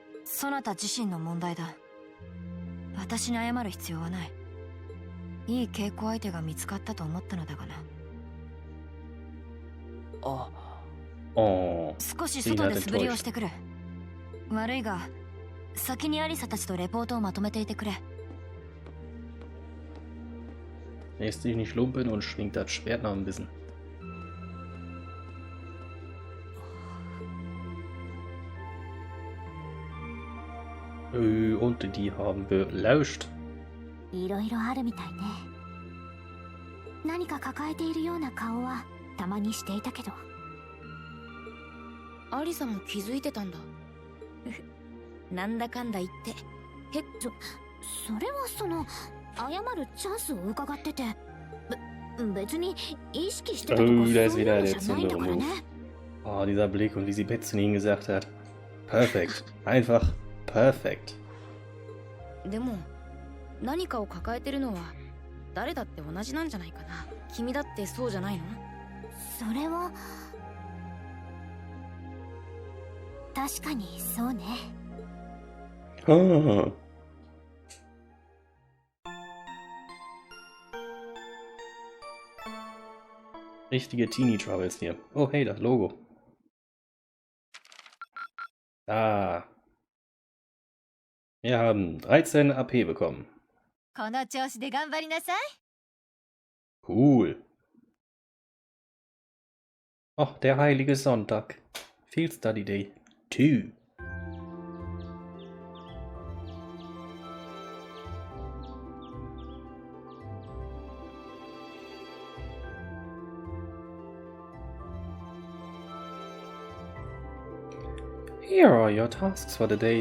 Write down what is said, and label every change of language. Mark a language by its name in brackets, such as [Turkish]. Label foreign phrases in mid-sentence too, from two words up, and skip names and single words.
[Japanese] そなた自身の問題だ。私に謝る必要はない。いい稽古相手が見つかったと思ったのだがな。少し外で素振りをしてくる。悪いが先にアリサたちとレポートをまとめていてくれ。 [German] Lässt sich nicht lumpen und schwingt das Schwert noch ein bisschen. Und die haben belauscht. [Japanese] いろいろあるみたいね。何か抱えているような顔はたまにしていたけど。アリサも気づいてたんだ。なんだかんだ言って。それは謝るチャンスを伺ってて、別に意識してたとかそういうのじゃないんだからね。 [German] Oh, dieser Blick und wie sie Bett zu ihnen gesagt hat. Perfekt. Einfach perfekt. [Japanese] でも何かを抱えてるのは誰だって同じなんじゃないかな。君だってそうじゃないの？それは確かにそうね。 Ah. [German] Richtige Teenie-Troubles hier. Oh, hey, das Logo. Ah. Wir haben 13 AP bekommen. Cool. Oh, der heilige Sonntag. [English] Field Study Day 2. Here are your tasks for the day.